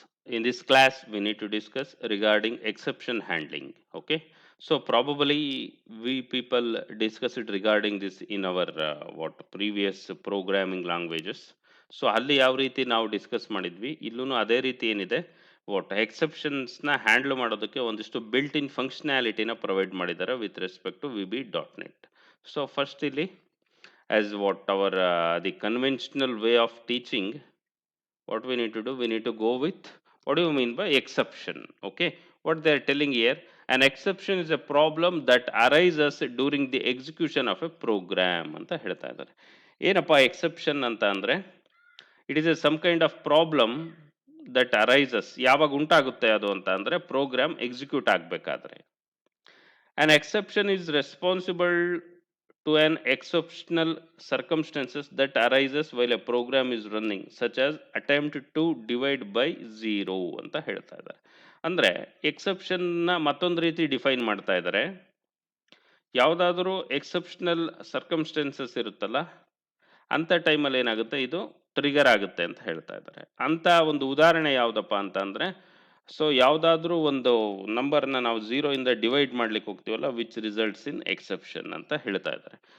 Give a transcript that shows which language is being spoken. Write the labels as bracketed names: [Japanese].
[English] In this class we need to discuss regarding exception handling. Okay. So probably we people discuss it regarding this in our what previous programming languages. [Kannada] So ಅಲ್ಲಿ ಯಾವ ರೀತಿ ನಾವು discuss ಮಾಡಿದ್ವಿ ಇಲ್ಲೂ ಅದೇ ರೀತಿ ಏನಿದೆ ವಾಟ್ ಎಕ್ಸೆಪ್ಷನ್ಸ್ನ ಹ್ಯಾಂಡಲ್ ಮಾಡೋದಕ್ಕೆ ಒಂದಿಷ್ಟು ಬಿಲ್ಟ್ ಇನ್ ಫಂಕ್ಷನಾಲಿಟಿನ ಪ್ರೊವೈಡ್ ಮಾಡಿದ್ದಾರೆ [English] With respect to V B dot net. So first ಇಲ್ಲಿ as what our the conventional way of teaching, what we need to do, we need to go with what do you mean by exception. Okay, what they are telling here, an exception is a problem that arises during the execution of a program [Kannada] ಅಂತ ಹೇಳ್ತಾ ಇದ್ದಾರೆ. ಏನಪ್ಪ exception ಅಂತ ಅಂದ್ರೆ, [English] it is a some kind of problem that arises, [Kannada] ಯಾವಾಗ ಉಂಟಾಗುತ್ತೆ ಅದು ಅಂತ ಅಂದ್ರೆ ಪ್ರೋಗ್ರಾಮ್ ಎಕ್ಸಿಕ್ಯೂಟ್ ಆಗಬೇಕಾದ್ರೆ. [English] An exception is responsible to an exceptional circumstances that arises while a program is running, such as attempt to divide by zero [Kannada] ಅಂತ ಹೇಳ್ತಾ ಇದ್ದಾರೆ. ಅಂದ್ರೆ ಎಕ್ಸೆಪ್ಷನ್ನ ಮತ್ತೊಂದು ರೀತಿ ಡಿಫೈನ್ ಮಾಡ್ತಾ ಇದ್ದಾರೆ. ಯಾವುದಾದ್ರೂ ಎಕ್ಸೆಪ್ಷನಲ್ ಸರ್ಕಮ್ಸ್ಟೆನ್ಸಸ್ ಇರುತ್ತಲ್ಲ, ಅಂಥ ಟೈಮಲ್ಲಿ ಏನಾಗುತ್ತೆ, ಇದು ಟ್ರಿಗರ್ ಆಗುತ್ತೆ ಅಂತ ಹೇಳ್ತಾ ಇದ್ದಾರೆ. ಅಂತ ಒಂದು ಉದಾಹರಣೆ ಯಾವುದಪ್ಪ ಅಂತ ಅಂದ್ರೆ, ಸೊ ಯಾವುದಾದ್ರೂ ಒಂದು ನಂಬರ್ನ ನಾವು 0 ಇಂದ ಡಿವೈಡ್ ಮಾಡ್ಲಿಕ್ಕೆ ಹೋಗ್ತೀವಲ್ಲ, [English] which results in exception [Kannada] ಅಂತ ಹೇಳ್ತಾ ಇದ್ದಾರೆ.